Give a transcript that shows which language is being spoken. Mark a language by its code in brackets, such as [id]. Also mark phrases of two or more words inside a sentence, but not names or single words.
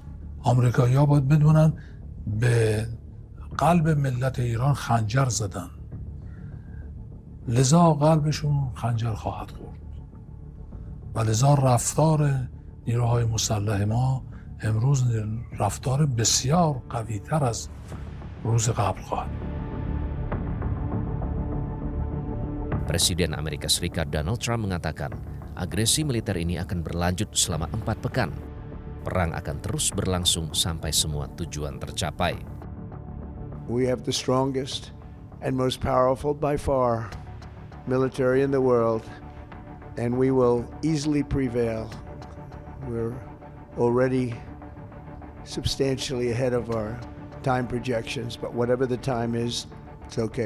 [fa] آمریکایی ها باید بدونن به قلب ملت ایران خنجر زدن، لذا قلبشون خنجر خواهد خورد و لذا رفتار نیروهای مسلح ما امروز رفتار بسیار قوی تر از روز قبل خواهد. [id] Presiden Amerika Serikat Donald Trump mengatakan agresi militer ini akan berlanjut selama 4 pekan. Perang akan terus berlangsung sampai semua tujuan tercapai. [en] We have the strongest and most powerful by far military in the world, and we will easily prevail. We're already substantially ahead of our time projections, but whatever the time is, it's okay.